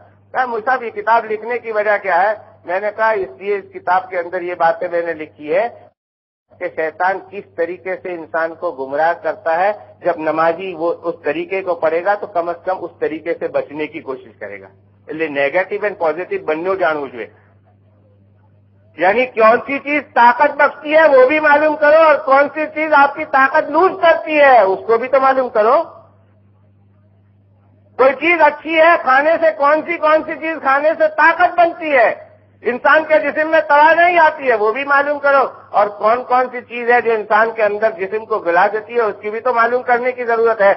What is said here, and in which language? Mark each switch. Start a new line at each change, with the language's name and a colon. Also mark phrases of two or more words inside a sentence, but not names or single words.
Urdu: کہا مصعب یہ کتاب لکھنے کی وجہ کیا ہے؟ میں نے کہا اس لیے اس کتاب کے اندر یہ باتیں میں نے لکھی ہے کہ شیطان کس طریقے سے انسان کو گمراہ کرتا ہے. جب نمازی وہ اس طریقے کو پڑھے گا تو کم از کم اس طریقے سے بچنے کی کوشش کرے گا.
Gujarati: એટલે નેગેટિવ એન્ડ પોઝિટિવ બંને જાણવું જોઈએ.
Urdu: یعنی کون سی چیز طاقت بخشتی ہے وہ بھی معلوم کرو، اور کون سی چیز آپ کی طاقت لوز کرتی ہے اس کو بھی تو معلوم کرو۔ کوئی چیز اچھی ہے کھانے سے، کون سی چیز کھانے سے طاقت بنتی ہے، انسان کے جسم میں توانائی آتی ہے وہ بھی معلوم کرو، اور کون سی چیز ہے جو انسان کے اندر جسم کو گلا دیتی ہے اس کی بھی تو معلوم کرنے کی ضرورت ہے۔